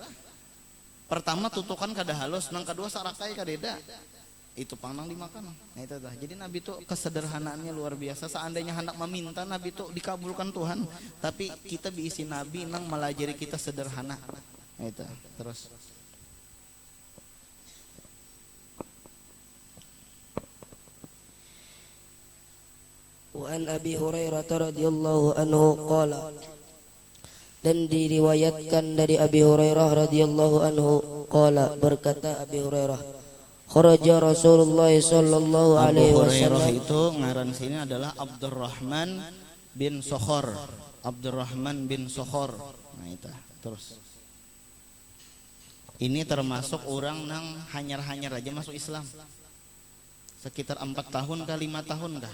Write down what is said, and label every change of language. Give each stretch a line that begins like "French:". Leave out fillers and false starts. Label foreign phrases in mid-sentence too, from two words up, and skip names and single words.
Banjar: Pertama tutukan kada halus, nang kedua sarakai kadeda. Itu panang dimakan. Nah itu dah. Jadi Nabi tuh kesederhanaannya luar biasa. Seandainya hendak meminta Nabi tuh dikabulkan Tuhan, tapi kita diisi Nabi nang melajari kita sederhana. Nah itu terus.
Arabic: Wa an Abi Hurairah radhiyallahu anhu qala,
Indonesian: dan diriwayatkan dari Abi Hurairah
Arabic: radhiyallahu anhu qala,
Indonesian: berkata Abi Hurairah,
Arabic: kharaja Rasulullah sallallahu alaihi
Indonesian: Abu Hurairah
Arabic: wasallam.
Banjar: itu ngaran sini adalah Abdurrahman bin Sokhor. Abdurrahman bin Sokhor. Nah itu terus. Ini termasuk orang nang hanyar-hanyar aja masuk Islam. Sekitar 4 tahun ke 5 tahun kah?